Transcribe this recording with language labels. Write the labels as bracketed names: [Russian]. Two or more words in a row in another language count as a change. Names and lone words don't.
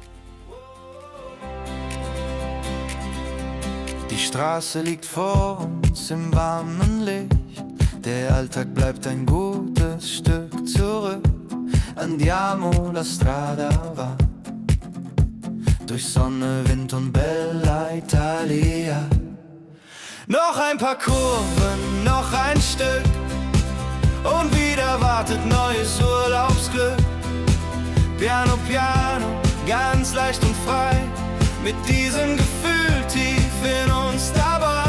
[German] Die Straße liegt vor uns im warmen Licht. Der Alltag bleibt ein gutes Stück zurück. [Italian] Andiamo la strada va. [German] Durch Sonne, Wind und [Italian] Bella Italia. [German] Noch ein paar Kurven, noch ein Stück und wieder wartet neues Urlaubsglück. [Italian] Piano, piano, [German] ganz leicht und frei, mit diesem Gefühl tief in uns dabei.